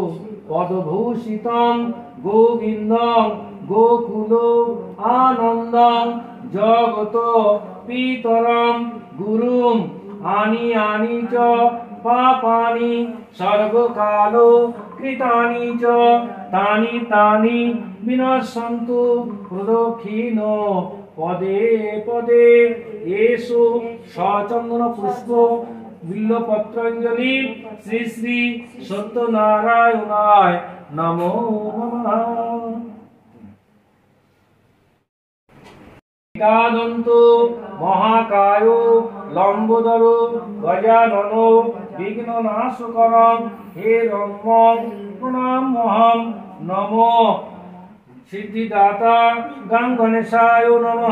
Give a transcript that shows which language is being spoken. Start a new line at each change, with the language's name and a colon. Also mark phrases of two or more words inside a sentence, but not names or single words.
Sanskrit: পদভূষিতং গোবিন্দং গোকুল আনন্দং জগত পিতরং গুরুম আনি আনি চ পাপানি সর্বকাল কৃতানি চ তানি তানি বিনশ্যন্তু প্রদক্ষিণ পদে পদে এসো সচন্দন পুষ্প বিল্লপত্রাঞ্জলি শ্রী শ্রী সত্যনারায়ণায় নমো নমঃ। একাদন্ত মহাকায় লম্বোদর গজানন বিঘ্ননাশকরং হে রম্যং প্রণামহং নমো সিদ্ধিদাতা গং গণেশায় নমঃ।